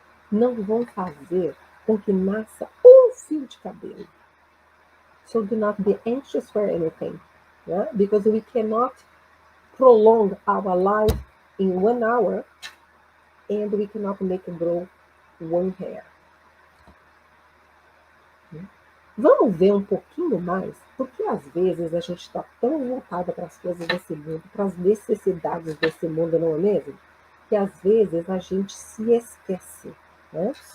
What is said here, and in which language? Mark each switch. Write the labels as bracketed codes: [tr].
[pt] Não vão fazer com que nasça um fio de cabelo. [en] So do not be anxious for anything. Yeah? Because we cannot prolong our life in 1 hour and we cannot make it grow one hair. [pt] Vamos ver um pouquinho mais, porque às vezes a gente está tão voltada para as coisas desse mundo, para as necessidades desse mundo, não é mesmo? Que às vezes a gente se esquece, né?